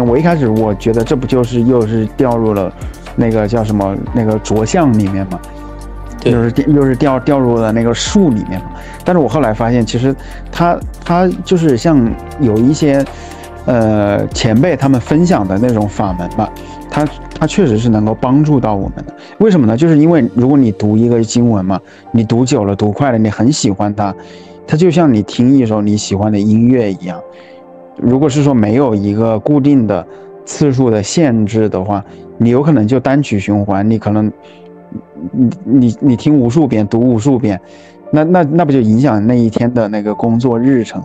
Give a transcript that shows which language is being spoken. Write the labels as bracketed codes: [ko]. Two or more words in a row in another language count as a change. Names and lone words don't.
[zh] 我一開始我覺得這不就是又是掉入了那個叫什麼那個着相裡面嘛，又是掉入了那個術裡面嘛。但是我後來發現，其實他就是像有一些前輩他們分享的那種法門吧，它確實是能夠幫助到我們的。為什麼呢？就是因為如果你讀一個經文嘛，你讀久了讀快了，你很喜歡它就像你聽一首你喜歡的音樂一樣。如果是說沒有一個固定的次數的限制的話，你有可能就單曲循環，你可能你聽无數遍，讀无数遍，那不就影響那一天的那個工作日程？